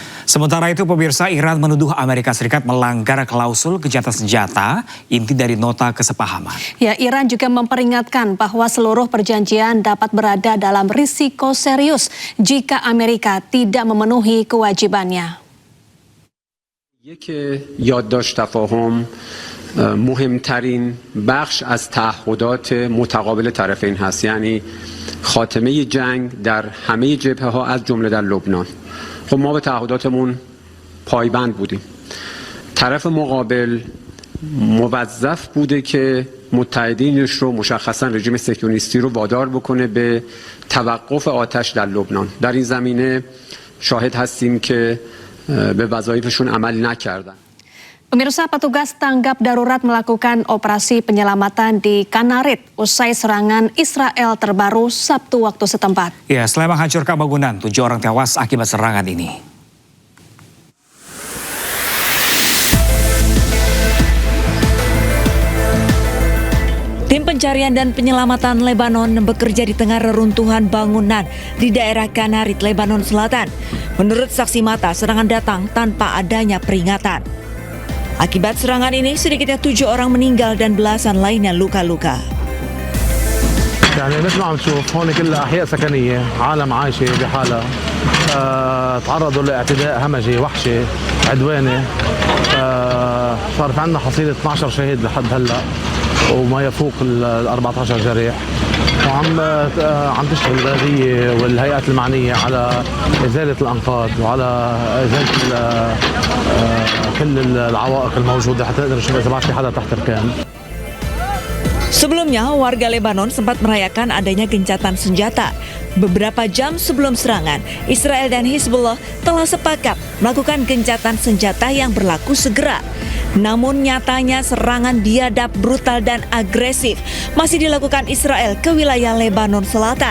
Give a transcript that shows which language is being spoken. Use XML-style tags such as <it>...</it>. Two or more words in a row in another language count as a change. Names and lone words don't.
<id>Sementara itu pemirsa, Iran menuduh Amerika Serikat melanggar klausul gencatan senjata, inti dari nota kesepahaman. Ya, Iran juga memperingatkan bahwa seluruh perjanjian dapat berada dalam risiko serius jika Amerika tidak memenuhi kewajibannya.</id> <fa>یادداشت تفاهم مهمترین بخش از تعهدات متقابل طرفین هست، یعنی خاتمه جنگ در همه جبهه ها از جمله در لبنان. خب ما به تعهداتمون پایبند بودیم. طرف مقابل موظف بوده که متحدینش رو، مشخصا رژیم صهیونیستی رو وادار بکنه به توقف آتش در لبنان. در این زمینه شاهد هستیم که به وظایفشون عمل نکردن.</fa> <id>Pemirsa, petugas tanggap darurat melakukan operasi penyelamatan di Kanarit usai serangan Israel terbaru Sabtu waktu setempat. Ya, selain menghancurkan bangunan, 7 orang tewas akibat serangan ini. Tim pencarian dan penyelamatan Lebanon bekerja di tengah reruntuhan bangunan di daerah Kanarit, Lebanon Selatan. Menurut saksi mata, serangan datang tanpa adanya peringatan. Akibat serangan ini, sedikitnya 7 orang meninggal dan belasan lainnya luka-luka.</id> <ar>يعني مثل ما عم نشوف هون كلها أحياء سكنية، عالم عايشة بحالها، تعرضوا لاعتداء همجي وحشي عدواني، صار في عندنا حصيلة 12 شهيد لحد هلا وما يفوق ال 14 جريح، وعم تشتغل البلدية والهيئات المعنية على إزالة الأنقاض وعلى إزالة كل العوائق الموجودة حتى نقدر نشوف إذا ما في حدا تحت ركام.</ar> <id>Sebelumnya, warga Lebanon sempat merayakan adanya gencatan senjata. Beberapa jam sebelum serangan, Israel dan Hizbullah telah sepakat melakukan gencatan senjata yang berlaku segera. Namun nyatanya serangan biadab, brutal dan agresif masih dilakukan Israel ke wilayah Lebanon Selatan.</id>